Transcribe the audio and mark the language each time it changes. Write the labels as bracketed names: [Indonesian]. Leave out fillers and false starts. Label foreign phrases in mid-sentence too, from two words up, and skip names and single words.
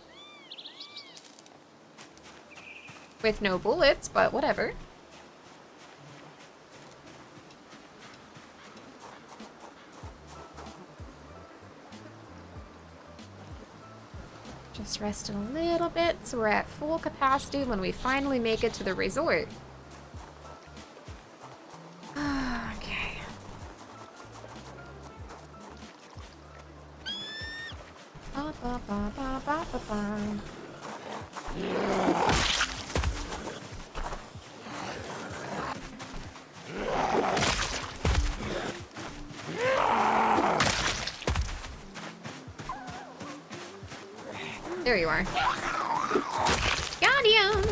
[English] With no bullets, but whatever. Just resting a little bit so we're at full capacity when we finally make it to the resort. Okay. Ba, ba, ba, ba, ba, ba, ba. There you are. Got him!